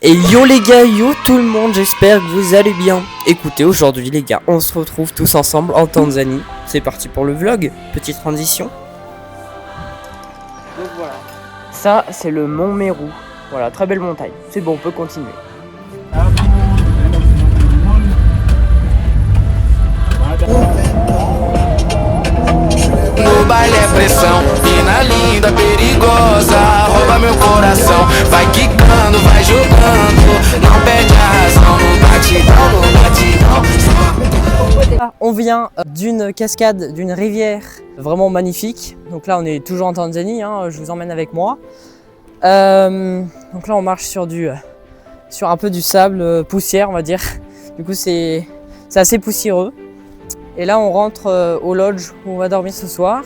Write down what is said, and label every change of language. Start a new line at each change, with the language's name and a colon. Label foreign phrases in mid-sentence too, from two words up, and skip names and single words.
French: Et yo les gars, yo tout le monde, j'espère que vous allez bien. Écoutez, aujourd'hui les gars, on se retrouve tous ensemble en Tanzanie. C'est parti pour le vlog, petite transition. Donc voilà, ça c'est le mont Meru. Voilà, très belle montagne. C'est bon, on peut continuer.
Portuguese: No baile é pressão, mina linda, perigosa, rouba meu coração. Vai quicando, vai jogando, não perde a razão. No batidão.
French: On vient d'une cascade, d'une rivière vraiment magnifique. Donc là on est toujours en Tanzanie, hein, je vous emmène avec moi. Donc là on marche sur un peu du sable, poussière on va dire. Du coup c'est assez poussiéreux. Et là on rentre au lodge où on va dormir ce soir.